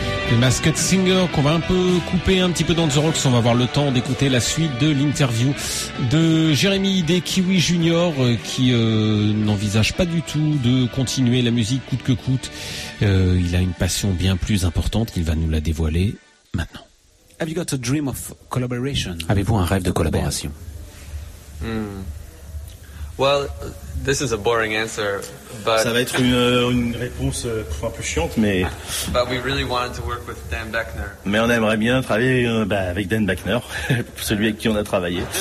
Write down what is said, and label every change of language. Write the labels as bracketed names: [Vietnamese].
[French] The Masked Singer, qu'on va un peu couper un petit peu dans The Rocks. On va avoir le temps d'écouter la suite de l'interview de Jérémy des Kiwi Junior, qui n'envisage pas du tout de continuer la musique coûte que coûte. Il a une passion bien plus importante, il va nous la dévoiler maintenant. [English] Have you got a dream of collaboration? [French] Avez-vous un rêve de collaboration? [English] Well, this is a boring answer, but [French] ça va être une réponse un peu chiante, mais. [English] But we really wanted to work with Dan Beckner. [French] Mais on aimerait bien travailler avec Dan Beckner, celui avec qui on a travaillé.